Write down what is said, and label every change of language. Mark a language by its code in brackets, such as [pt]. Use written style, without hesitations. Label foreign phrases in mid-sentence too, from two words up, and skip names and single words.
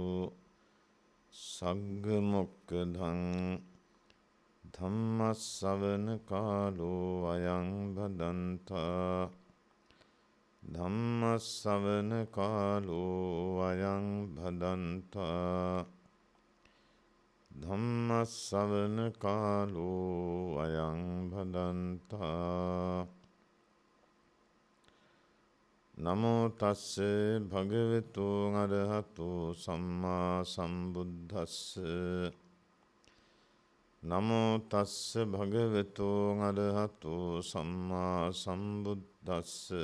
[pi] සග්ග මොක්ඛදං ධම්මස්සවන කාලෝ අයං භදන්තා ධම්මස්සවන කාලෝ අයං භදන්තා ධම්මස්සවන කාලෝ අයං භදන්තා. නමෝ තස්ස භගවතු අරහතෝ සම්මා සම්බුද්දස්ස. නමෝ තස්ස භගවතු අරහතෝ සම්මා සම්බුද්දස්ස.